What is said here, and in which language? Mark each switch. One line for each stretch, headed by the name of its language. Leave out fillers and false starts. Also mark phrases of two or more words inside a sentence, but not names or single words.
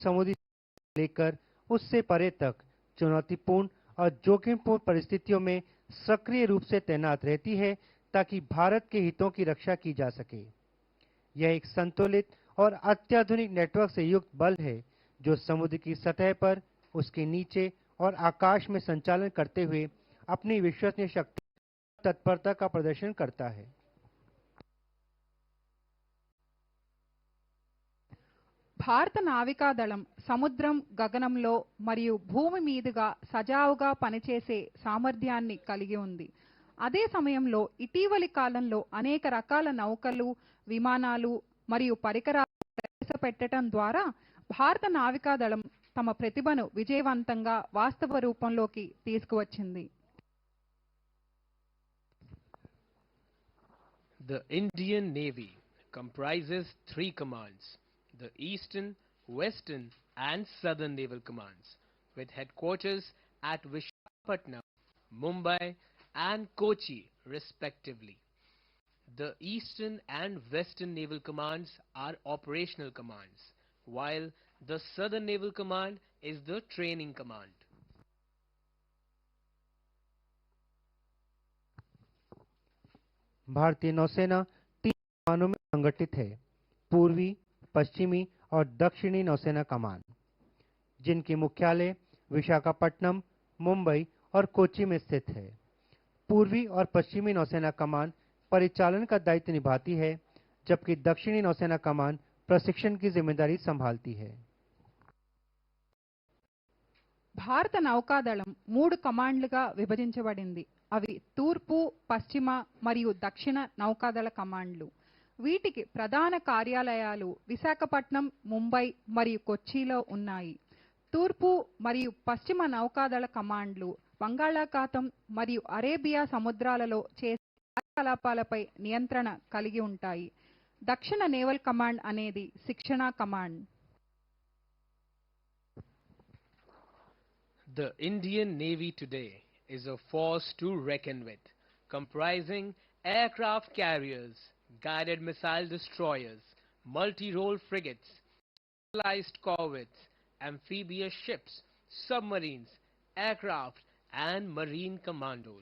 Hindi: समुद्री लेकर उससे परे तक चुनौतीपूर्ण और जोखिमपूर्ण परिस्थितियों में सक्रिय रूप से तैनात रहती है ताकि भारत के हितों की रक्षा की जा सके। यह एक संतुलित और अत्याधुनिक नेटवर्क से युक्त बल है जो समुद्र की सतह पर, उसके नीचे और आकाश में संचालन करते हुए अपनी विश्वसनीय शक्ति तत्परता का प्रदर्शन करता है।
Telugu: భారత నావికాదళం సముద్రం, గగనంలో మరియు భూమి మీదుగా సజావుగా పనిచేసే సామర్థ్యాన్ని కలిగి ఉంది. అదే సమయంలో ఇటీవలి కాలంలో అనేక రకాల నౌకలు, విమానాలు మరియు పరికరాలు ప్రవేశపెట్టడం ద్వారా భారత నావికాదళం తమ ప్రతిభను విజయవంతంగా వాస్తవ రూపంలోకి తీసుకువచ్చింది.
English: The Indian Navy comprises three commands: the Eastern, Western and Southern Naval Commands, with headquarters at Visakhapatnam, Mumbai and Kochi respectively. The Eastern and Western Naval Commands are operational commands, while the Southern Naval Command is the training command.
Hindi: भारतीय नौसेना 3 कमानों में संगठित है: पूर्वी, पश्चिमी और दक्षिणी नौसेना कमान, जिनकी मुख्यालय विशाखापट्टनम, मुंबई और कोच्चि में स्थित है। पूर्वी और पश्चिमी नौसेना कमान परिचालन का दायित्व निभाती है, जबकि दक्षिणी नौसेना कमान प्रशिक्षण की जिम्मेदारी संभालती है।
Telugu: భారత నౌకాదళం 3 కమాండ్లుగా విభజించబడింది. అవి తూర్పు, పశ్చిమ మరియు దక్షిణ నౌకాదళ కమాండ్లు. వీటికి ప్రధాన కార్యాలయాలు విశాఖపట్నం, ముంబై మరియు కొచ్చిలో ఉన్నాయి. తూర్పు మరియు పశ్చిమ నౌకాదళ కమాండ్లు బంగాళాఖాతం మరియు అరేబియా సముద్రాలలో చేసే కార్యకలాపాలపై నియంత్రణ కలిగి ఉంటాయి. దక్షిణ నేవల్ కమాండ్ అనేది శిక్షణా కమాండ్.
English: The Indian Navy today is a force to reckon with, comprising aircraft carriers, guided missile destroyers, multi-role frigates, specialized corvettes, amphibious ships, submarines, aircraft, and marine commandos.